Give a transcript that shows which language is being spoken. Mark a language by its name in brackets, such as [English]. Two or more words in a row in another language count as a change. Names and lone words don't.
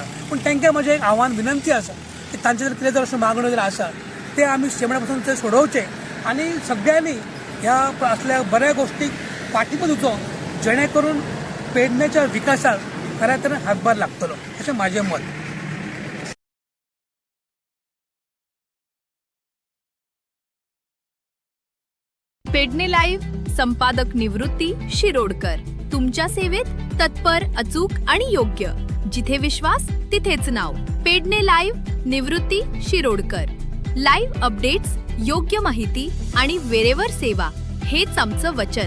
[Konkani] पूण तांकां म्हजें एक आव्हान विनंती आसा की तांचे जर कितें जर अश्यो मागण्यो जर आसा ते आमी शेवण्या पासून ते सोडोवचे आनी सगळ्यांनी ह्या असल्या बऱ्या गोष्टीक पाठिंबो दिवचो जेणे करून पेडण्याच्या विकासाक खऱ्या तरेन हातभार लागतलो अशें म्हाजें मत. [Marathi] पेडणे लाईव्ह संपादक निवृत्ती शिरोडकर तुमच्या सेवेत तत्पर अचूक आणि योग्य. जिथे विश्वास तिथेच नाव. पेडणे लाईव्ह निवृत्ती शिरोडकर. [English] live updates, [Marathi] योग्य माहिती आणि वेरेवर सेवा हेच आमचं वचन.